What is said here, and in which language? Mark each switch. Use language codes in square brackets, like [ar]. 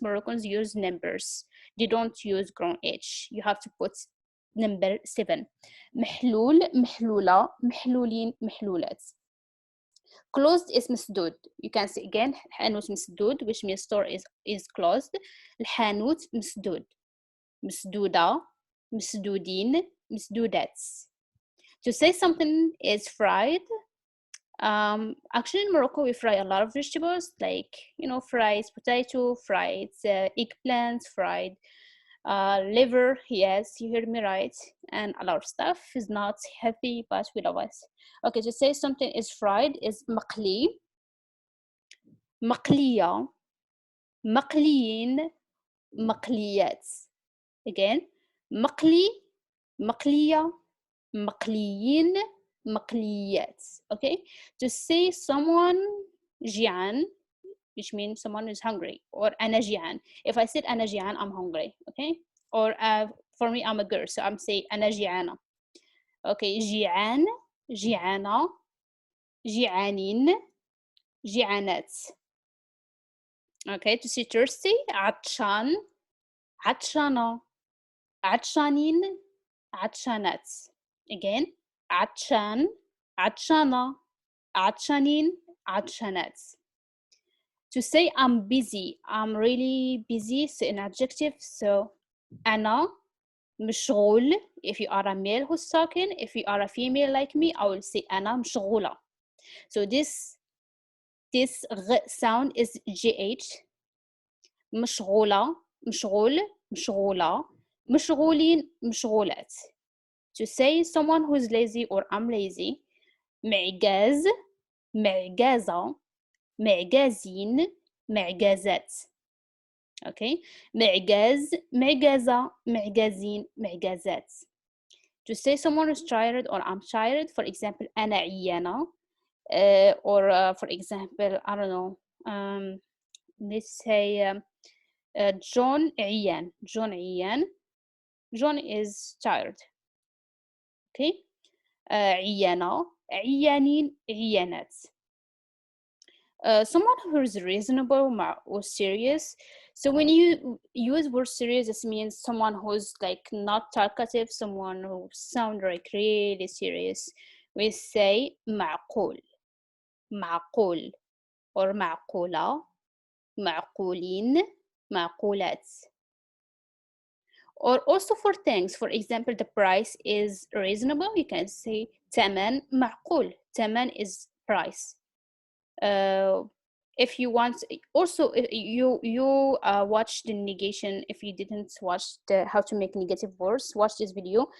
[en] Moroccans use numbers. They don't use grand H. You have to put number 7. [ar] محلول, محلولة, محلولين, محلولات. [en] Closed is مسدود. You can say again [ar] حانوت مسدود, [en] which means store is closed. [ar] الحانوت مسدود. مسدودة, مسدودين, مسدودات. [en] To say something is fried, actually in Morocco we fry a lot of vegetables, like fried potato, fried eggplant, fried liver. Yes, you heard me right. And a lot of stuff is not healthy, but we love it. Okay, to say something is fried is [ar] مقلي, مقلية, مقليين, مقليات. [en] Again, [ar] مقلي, مقلية, مقليين, مقليات. [en] Okay, to say someone جيعان, which means someone is hungry, or [ar] أنا جيعان. [en] If I said [ar] أنا جيعان, [en] I'm hungry. Okay, or for me, I'm a girl, so I'm saying [ar] أنا جيعانة. [en] Okay, [ar] جيعان, جيعانة, جيعانين, جيعانات. [en] Okay, to say thirsty, [ar] عطشان, عطشانة, عطشانين, عطشانات. [en] Again, [ar] عطشان, عطشانة, عطشانين, عطشانات. [en] To say I'm busy, I'm really busy, so an adjective. So [ar] أنا مشغول. [en] If you are a male who's talking, if you are a female like me, I will say [ar] أنا مشغولة. [en] So this غ sound is GH. [ar] مشغولة, مشغول, مشغولة, مشغولين, مشغولات. [en] To say someone who's lazy or I'm lazy, [ar] معجاز, معجازة, معجازين, معجازات. [en] Okay, [ar] معجاز, معجازة, معجازين, معجازات. [en] To say someone is tired or I'm tired, for example, [ar] أنا عيانة, [en] or for example, I don't know, let's say John [ar] عيان. [en] John [ar] عيان. [en] John is tired. Okay, [ar] عيانة, عيانين, عيانات. [en] Someone who is reasonable or serious. So when you use word serious, it means someone who's like not talkative, someone who sounds like really serious. We say [ar] معقول, معقول, or معقولة, معقولين, معقولات. [en] Or also for things, for example, the price is reasonable, you can say [ar] ثمن معقول. [en] ثمن is price. If you want, also you watch the negation. If you didn't watch the how to make negative words, watch this video.